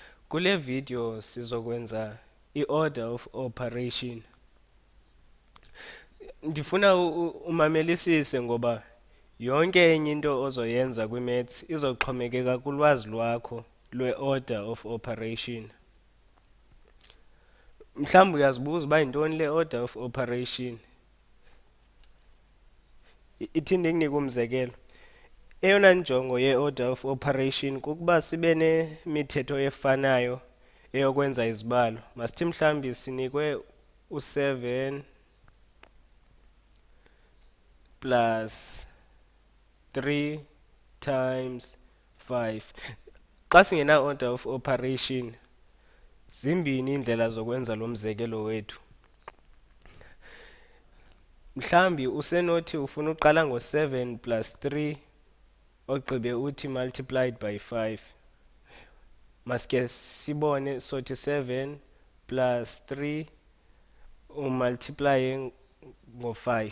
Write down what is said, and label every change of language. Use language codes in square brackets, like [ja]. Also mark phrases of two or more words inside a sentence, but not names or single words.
[xh] Kule video sizokwenza i- [en] order of operation. [xh] Ndifuna umamelisise ngoba yonke enye into ozoyenza kwi-maths izoxhomekeka kulwazi lwakho lwe- [en] order of operation. [xh] Mhlawumbi uyazibuza uba yintoni le [en] order of operation. [xh] Ithinde ikunike umzekelo. Eyona njongo ye- [en] order of operation [xh] kukuba sibe nemithetho efanayo eyokwenza izibalo. Masithi mhlawumbi sinikwe u7 [en] plus 3 times 5. [xh] Xa singena [en] order of operation, [xh] zimbini indlela zokwenza lo mzekelo wethu. Mhlawumbi usenothi ufuna uqala ngo7 plus 3 ogqibe uthi [en] multiplied by [xh] 5. Masike sibone sothi 7 plus 3 umultiply ngo5.